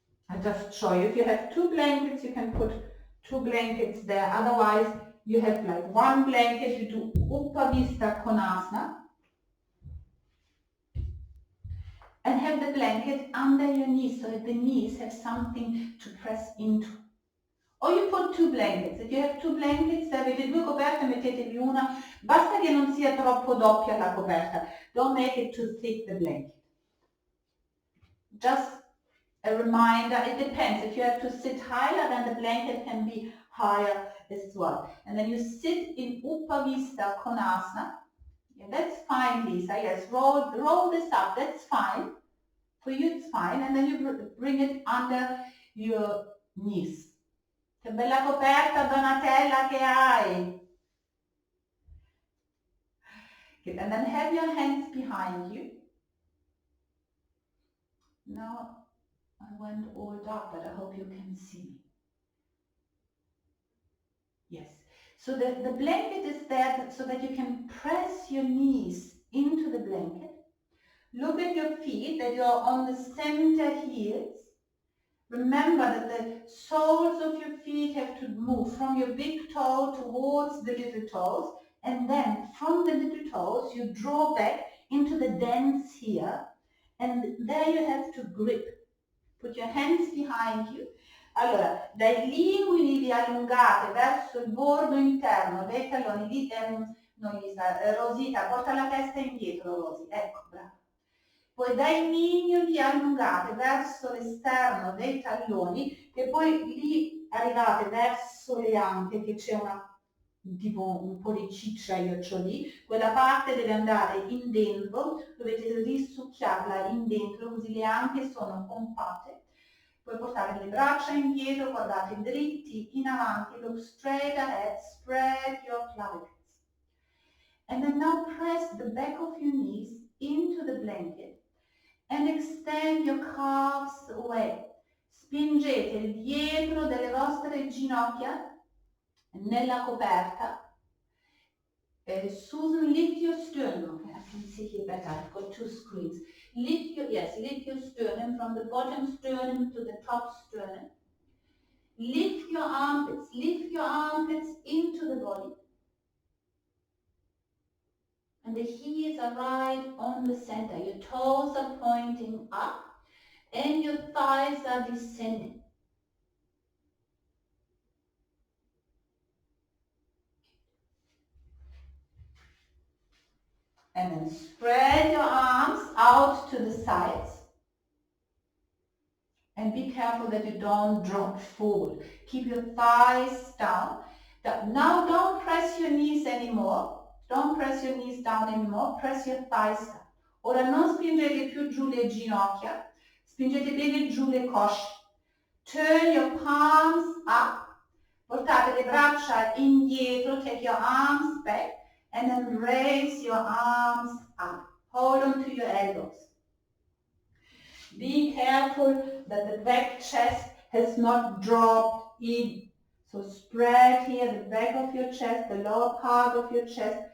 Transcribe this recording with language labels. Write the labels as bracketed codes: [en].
[en] I just show you. If you have two blankets, you can put two blankets there. Otherwise, you have like one blanket. You do Upavista Konasana. And have the blanket under your knees so that the knees have something to press into. Or you put two blankets. If you have two blankets, [it] se avete due coperte, mettetevi una. Basta che non sia troppo doppia la coperta. [en] Don't make it too thick, the blanket. Just a reminder, it depends. If you have to sit higher, then the blanket can be higher as well. And then you sit in Upavista Konasana. Yeah, that's fine, Lisa. Yes, roll this up. That's fine. For you, it's fine. And then you bring it under your knees. [it] Che bella coperta, Donatella, che hai! [en] Good. And then have your hands behind you. Now, I went all dark, but I hope you can see me. Yes. So the blanket is there so that you can press your knees into the blanket. Look at your feet, that you're on the center heels. Remember that the soles of your feet have to move from your big toe towards the little toes, and then from the little toes you draw back into the dents here, and there you have to grip. Put your hands behind you. [it] Allora, dai linguini vi allungate verso il bordo interno dei talloni. Non Lisa, Rosita, porta la testa indietro, Rosi. Ecco, brava. Poi dai mignoli allungate verso l'esterno dei talloni e poi lì arrivate verso le anche, che c'è tipo un po' di cicciaioccio lì, quella parte deve andare in dentro, dovete risucchiarla in dentro così le anche sono compatte. Puoi portare le braccia indietro, guardate dritti in avanti, [en] look straight ahead, spread your clavicles. And then now press the back of your knees into the blanket and extend your calves away. [it] Spingete il dietro delle vostre ginocchia nella coperta. [en] Susan, lift your sternum. Okay, I can see here better. I've got two screens. Lift your sternum from the bottom sternum to the top sternum. Lift your armpits into the body. And the heels are right on the center. Your toes are pointing up and your thighs are descending. And then spread your arms out to the sides. And be careful that you don't drop forward. Keep your thighs down. Now don't press your knees anymore. Don't press your knees down anymore. Press your thighs down. [it] Ora non spingete più giù le ginocchia. Spingete bene giù le cosce. [en] Turn your palms up. [it] Portate le braccia indietro. [en] Take your arms back. And then raise your arms up. Hold on to your elbows. Be careful that the back chest has not dropped in. So spread here the back of your chest, the lower part of your chest.